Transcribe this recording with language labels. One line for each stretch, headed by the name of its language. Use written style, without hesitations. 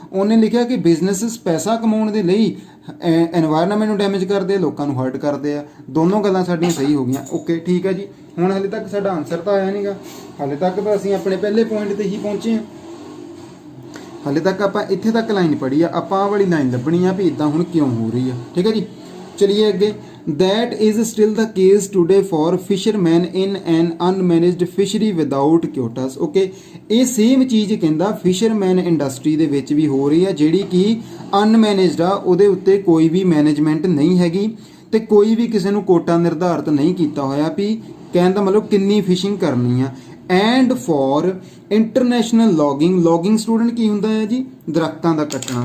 Punjabi: ਉਹਨੇ ਲਿਖਿਆ ਕਿ ਬਿਜ਼ਨੈਸਿਸ ਪੈਸਾ ਕਮਾਉਣ ਦੇ ਲਈ এনवायरमेंट ਨੂੰ ਡੈਮੇਜ ਕਰਦੇ ਆ, ਲੋਕਾਂ ਨੂੰ ਹਰਟ ਕਰਦੇ ਆ। ਦੋਨੋਂ ਗੱਲਾਂ ਸਾਡੀਆਂ ਸਹੀ ਹੋ ਗਈਆਂ। ਓਕੇ, ਠੀਕ ਹੈ ਜੀ। ਹੁਣ ਹਾਲੇ ਤੱਕ ਸਾਡਾ ਆਨਸਰ ਤਾਂ ਆਇਆ ਨਹੀਂਗਾ, ਹਾਲੇ ਤੱਕ ਤਾਂ ਅਸੀਂ ਆਪਣੇ ਪਹਿਲੇ ਪੁਆਇੰਟ ਤੇ ਹੀ ਪਹੁੰਚੇ ਹਾਂ। ਹਾਲੇ ਤੱਕ ਆਪਾਂ ਇੱਥੇ ਤੱਕ ਲਾਈਨ ਪੜ੍ਹੀ ਆ, ਆਪਾਂ ਆਹ ਵਾਲੀ ਲਾਈਨ ਲੱਭਣੀ ਆ ਵੀ ਇਦਾਂ ਹੁਣ ਕਿਉਂ ਹੋ ਰਹੀ ਆ। ਠੀਕ ਹੈ ਜੀ, ਚਲਿਏ ਅੱਗੇ।
English: That is still the case today for fishermen in an unmanaged fishery without quotas।
Punjabi: Okay, ਇਹ ਸੇਮ ਚੀਜ਼ ਕਹਿੰਦਾ ਫਿਸ਼ਰਮੈਨ ਇੰਡਸਟਰੀ ਦੇ ਵਿੱਚ ਵੀ ਹੋ ਰਹੀ ਆ, ਜਿਹੜੀ ਕਿ ਅਨਮੈਨੇਜਡ ਆ, ਉਹਦੇ ਉੱਤੇ ਕੋਈ ਵੀ ਮੈਨੇਜਮੈਂਟ ਨਹੀਂ ਹੈਗੀ ਤੇ ਕੋਈ ਵੀ ਕਿਸੇ ਨੂੰ ਕੋਟਾ ਨਿਰਧਾਰਿਤ ਨਹੀਂ ਕੀਤਾ ਹੋਇਆ ਵੀ ਕਹਿਣ ਦਾ ਮਤਲਬ ਕਿੰਨੀ ਫਿਸ਼ਿੰਗ ਕਰਨੀ ਆ।
English: and for international logging
Punjabi: student ਕੀ ਹੁੰਦਾ ਹੈ ਜੀ? ਦਰਖਤਾਂ ਦਾ ਕੱਟਣਾ।